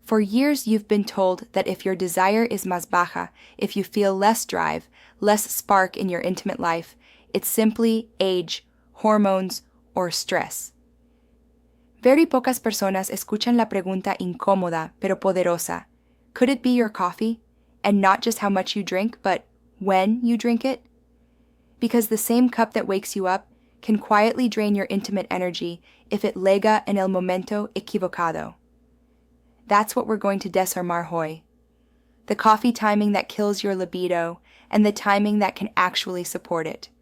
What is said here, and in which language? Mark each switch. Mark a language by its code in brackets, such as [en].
[en] For years, you've been told that if your desire is [es] más baja, [en] if you feel less drive, less spark in your intimate life, it's simply age, hormones, or stress. [es] Very pocas personas escuchan la pregunta incómoda pero poderosa. [en] Could it be your coffee? And not just how much you drink, but when you drink it? Because the same cup that wakes you up can quietly drain your intimate energy if it [es] lega en el momento equivocado. [en] That's what we're going to [es] desarmar hoy. [en] The coffee timing that kills your libido and the timing that can actually support it.